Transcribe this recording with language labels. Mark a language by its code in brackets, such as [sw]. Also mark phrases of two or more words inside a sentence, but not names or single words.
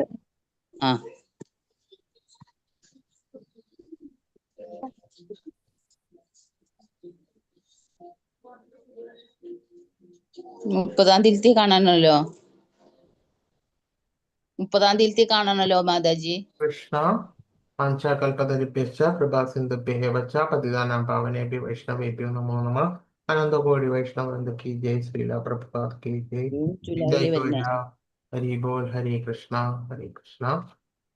[ml] ആ 30-ാം തീയതി കാണാനല്ലോ. 30-ാം തീയതി കാണാനല്ലോ മാതാജി. [sa] കൃഷ്ണ പഞ്ചകൽപതരിഭ്യശ്ച കൃപാസിന്ധുഭ്യഃ വച്ച പതിതാനാം പാവനേഭ്യോ വൈഷ്ണവേഭ്യോ നമോ നമഃ. [hi] अनंतकोटि वैष्णववृंद की जय। श्रील प्रभुपाद की जय. [ml] ജൂലൈയിൽ ജയ് വരുന്ന ഗോവിന്ദ. ഹരി ബോൾ. ഹരേ കൃഷ്ണ ഹരേ കൃഷ്ണ